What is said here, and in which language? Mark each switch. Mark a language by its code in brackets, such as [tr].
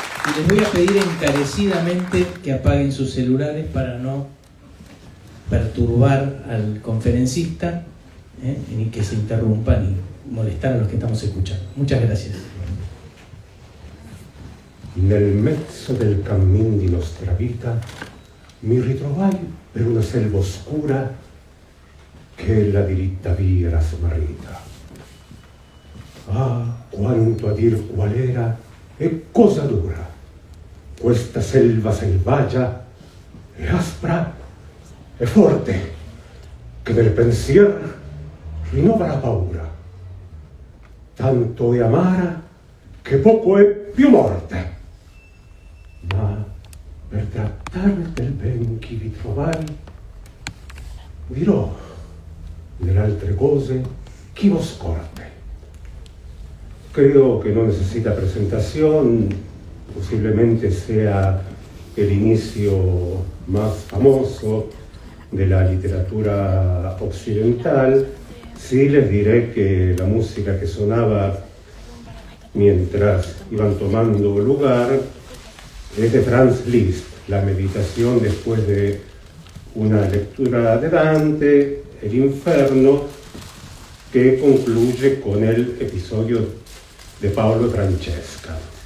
[es] Y les voy a pedir encarecidamente que apaguen sus celulares para no perturbar al conferencista, ni que se interrumpan y molestar a los que estamos escuchando. Muchas gracias. [it] Nel mezzo del cammin di nostra vita mi ritrovai per una selva oscura che la diritta via era smarrita. Ah, quanto a dir qual era e cosa dura questa selva selvaggia e aspra e forte che nel pensier rinnova la paura. Tanto è amara che poco è più morte. Ma per trattare del ben chi vi trovai, dirò nelle altre cose chi vos scorte. [es] Creo que no necesita presentación, posiblemente sea el inicio más famoso de la literatura occidental. Sí les diré que la música que sonaba mientras iban tomando lugar es de Franz Liszt, la meditación después de una lectura de Dante, el Inferno, que concluye con el episodio de Paolo Francesca.